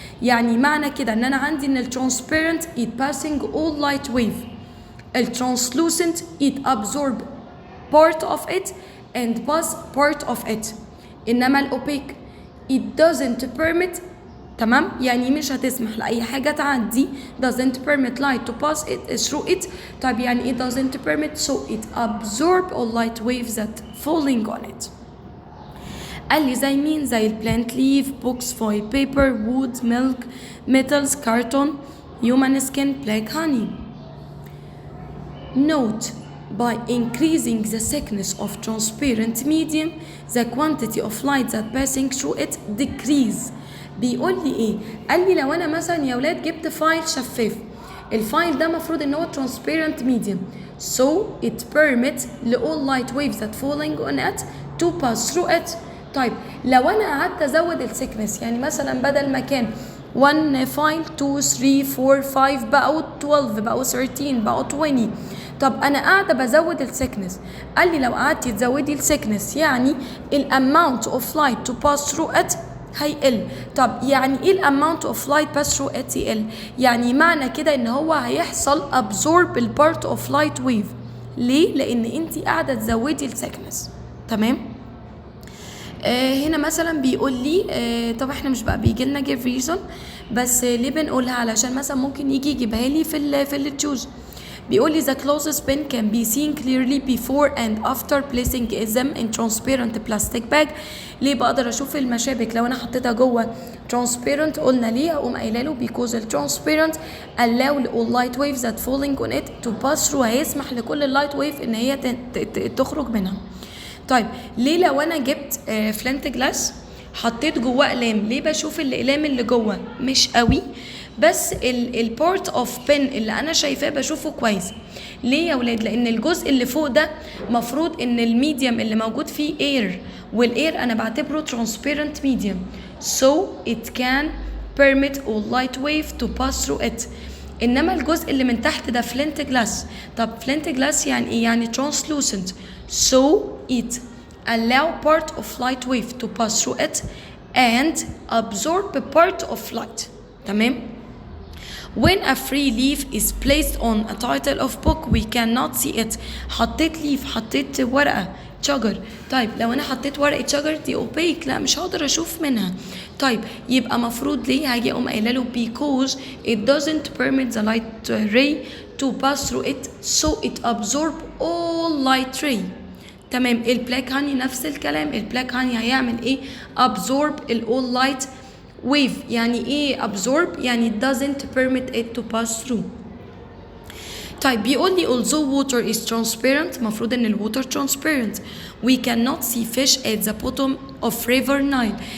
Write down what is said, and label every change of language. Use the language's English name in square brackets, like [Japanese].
[Arabic] يعني معنى كده ان انا عندي ان [English] transparent it passing all light wave, translucent it absorb part of it and pass part of it. [Arabic] انما الاوبيك [English] it doesn't permit. [Arabic] تمام؟ يعني مش هتسمح لأي حاجة تعدي, [English] doesn't permit light to pass it through it. [Arabic] طيب يعني [English] it doesn't permit so it absorb all light waves that falling on it. [Arabic] قال لي زي مين؟ زي [English] البلانت leaf, box, foil paper, wood, milk, metals, carton, human skin, black honey. Note, by increasing the thickness of transparent medium, the quantity of light that passing through it decrease. [Arabic] بيقول لي ايه؟ قال لي لو انا مثلا يا ولاد جبت فايل شفاف, الفايل ده مفروض ان هو [English] transparent medium so it permits all light waves that falling on it to pass through it. [Arabic] طيب لو انا قعدت ازود الثيكنس, يعني مثلا بدل ما كان 1 فايل 2 3 4 5 بقوا 12 بقوا 13 بقوا 20, طب انا قاعده بزود الثيكنس. قال لي لو قعدتي تزودي الثيكنس يعني الاماونت اوف لايت تو باس ثرو ات هيقل. طب يعني ايه الاماونت اوف لايت باس ثرو ات يقل؟ يعني معنى كده ان هو هيحصل absorb البارت اوف لايت ويف. ليه؟ لان انت قاعده تزودي الثيكنس. تمام؟ هنا مثلا بيقول لي طب احنا مش بقى بيجي لنا [English] give reason, [Arabic] بس ليه بنقولها؟ علشان مثلا ممكن يجي يجيبها لي في التشوز. بيقول لي [English] the closest pin can be seen clearly before and after placing them in transparent plastic bag. [Arabic] ليه بقدر اشوف المشابك لو انا حطيتها جوه transparent؟ قلنا ليه؟ اقوم قايله له [English] because the transparent allow all light waves that falling on it to pass through. [Arabic] هيسمح لكل اللايت ويف ان هي تخرج منها. طيب ليه لو انا جبت فلنت جلاس حطيت جواه اقلام, ليه بشوف الاقلام اللي جوه مش قوي بس البارت اوف بن اللي انا شايفاه بشوفه كويس؟ ليه يا ولاد؟ لان الجزء اللي فوق ده مفروض ان الميديم اللي موجود فيه اير, والاير انا بعتبره transparent medium [English] so it can permit all light wave to pass through it. [Arabic] انما الجزء اللي من تحت ده فلنت جلاس. طب فلنت جلاس يعني ايه؟ يعني [English] translucent so it allow part of light wave to pass through it and absorb a part of light. [Arabic] تمام. [English] When a free leaf is placed on a title of book we cannot see it. [Arabic] حطيت leaf، حطيت ورقة شجر. طيب لو انا حطيت ورقة شجر دي [English] opaque، [Arabic] لا مش هقدر اشوف منها. طيب يبقى مفروض ليه هاجي اقوم قايله له [English] because it doesn't permit the light ray to pass through it so it absorb all light ray. [Arabic] تمام. البلاك هاني نفس الكلام، البلاك هاني هيعمل ايه؟ absorb ال all light wave. يعني ايه [English] absorb؟ يعني doesn't permit it to pass through. [Arabic] طيب بيقول لي [English] although water is transparent، [Arabic] مفروض ان [English] الwater transparent we cannot see fish at the bottom of river Nile.